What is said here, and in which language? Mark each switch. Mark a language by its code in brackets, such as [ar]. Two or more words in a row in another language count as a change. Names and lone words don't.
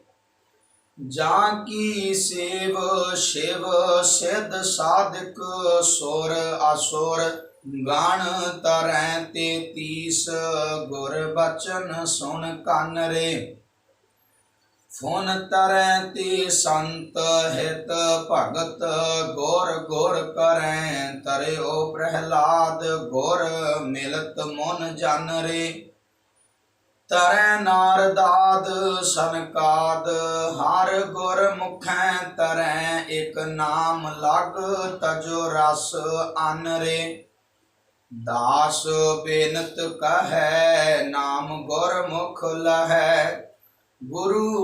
[bra] जाकी सेव शिव सिद्ध साधिक, सुर असुर गण तरैं तेतीस, गुर बचन सुन कन रे। फुन तरैं ते संत हित भगत, गुर गुर करैं तरियो प्रहलाद, गुर मिलत मुन जन रे। तरै नारदाद सनकाद हर गुर मुखै तरै इक नाम लग तजो रस अनरे दास बेनत कहै नाम गुर मुख लहै गुरू